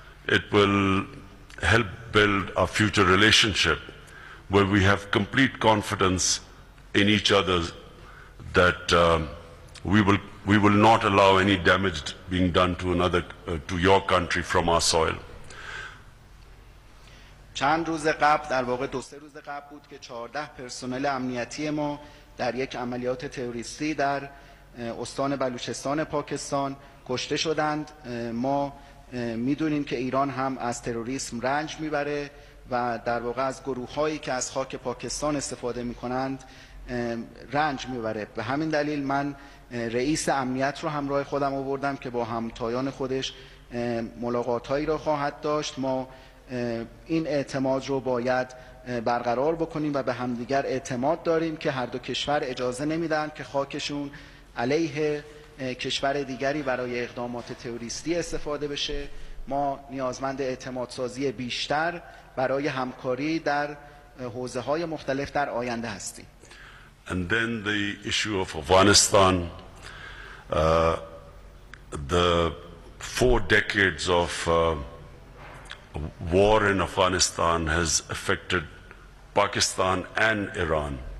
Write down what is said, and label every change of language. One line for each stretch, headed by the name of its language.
English: It will help build a future relationship where we have complete confidence in each other that we will not allow any damage being done to your country from our soil.
Persian: چند روز قبل در واقع 2-3 روز قبل بود که 14 پرسنل امنیتی ما در یک عملیات تروریستی در استان بلوچستان پاکستان کشته شدند. ما میدونیم که ایران هم از تروریسم رنج میبره و در واقع از گروه‌هایی که از خاک پاکستان استفاده میکنند رنج میبره. به همین دلیل من رئیس امنیت رو همراه خودم آوردم که با همتایان خودش ملاقات‌هایی را خواهد داشت. ما این اعتماد رو باید برقرار بکنیم و به همدیگر اعتماد داریم که هر دو کشور اجازه نمیدن که خاکشون علیه کشور دیگری برای اقدامات تروریستی استفاده بشه. ما نیازمند اعتماد سازی بیشتر برای همکاری در حوزه‌های مختلف در آینده هستیم.
English: And then the issue of Afghanistan, the 4 decades of war in Afghanistan has affected Pakistan and Iran.